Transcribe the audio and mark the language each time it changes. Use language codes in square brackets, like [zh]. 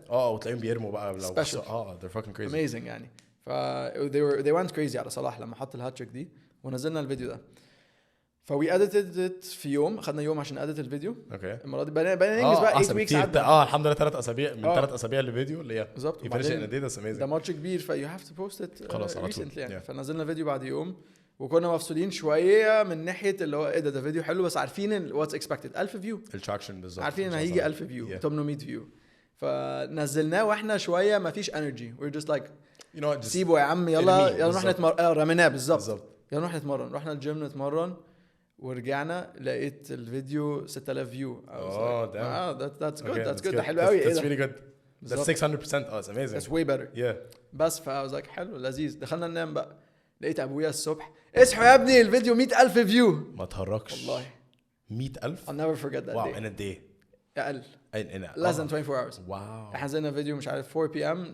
[ar] وتلاقيهم بيرموا بقى لو [en] they're fucking crazy [ar] amazing يعني [en] they went crazy [ar] على صلاح لما حط الهاتريك دي ونزلنا الفيديو ده فوي edited في يوم خدنا يوم عشان edit الفيديو المره دي بقى ننجز بقى 8 weeks عدى الحمد لله 3 اسابيع من 3 اسابيع للفيديو اللي هي بالظبط ده ماتش كبير [en] you have to post it [ar] خلاص على طول يعني فنزلنا فيديو بعد يوم وكنا مفصولين شويه من ناحيه اللي هو ايه ده فيديو حلو بس عارفين [en] what's expected [ar] 1000 فيو التراكشن بالظبط عارفين ان هيجي 1000 فيو 800 فيو فنزلناه واحنا شويه ما فيش انرجي [en] we're just like [ar] سيبوا يا عم يلا نروح نتمرن رميناه بالظبط يلا نروح نتمرن رحنا الجيم نتمرن ورجعنا لقيت الفيديو 6000 فيو [en] that's good [ar] ده حلو قوي [en] that's really good that's 600% it's amazing that's way better [ar] بس [en] I was like [ar] حلو لذيذ دخلنا ننام بقى لقيت ابويا الصبح اصحوا يا ابني الفيديو 100,000 فيو ما تهرجش والله 100,000 [en] I'll never forget that wow day in a day [ar] اقل [en] in less than 24 hours wow [ar] احنا نزلنا فيديو مش عارف 4 p.m.